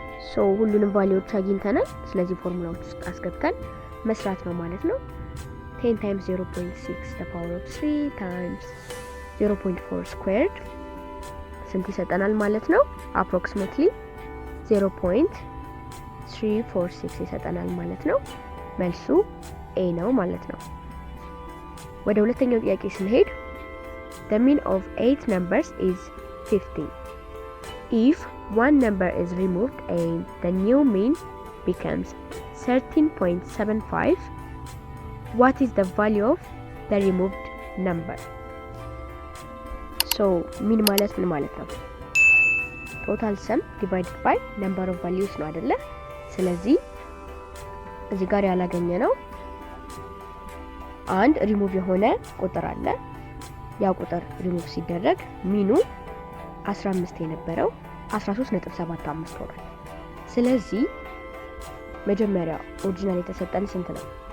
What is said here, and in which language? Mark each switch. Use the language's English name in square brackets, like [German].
[Amharic] ሶ ሁሉንም ቫልዩዎች አግኝተናል። ስለዚህ ፎርሙላዎች ውስጥ አስገብተን መስራት ነው ማለት ነው። [English] 10 times 0.6 the power of 3 times 0.4 squared [Amharic] ስንት ይሰጠናል ማለት ነው? approximately 0.346 ይሰጠናል ማለት ነው። መልሱ ኤ ነው ማለት ነው። ወደ ሁለተኛው ጥያቄ ስንሄድ [English] the mean of 8 numbers is 15. If one number is removed and the new mean becomes 13.75, what is the value of the removed number? [Amharic] So mean ማለት ምን ማለት ነው? [English] total sum divided by number of values [Amharic] ነው አይደለ? ስለዚህ እዚህ ጋር ያላገኘ ነው አንድ ሪሙቭ የሆነ ቁጥር አለ። ያ ቁጥር ሪሙቭ ሲደረግ ሚኑ 15 የነበረው 13.75 ሆኗል። ስለዚህ መጀመሪያ ኦሪጂናል የተሰጠን ስንት ነው?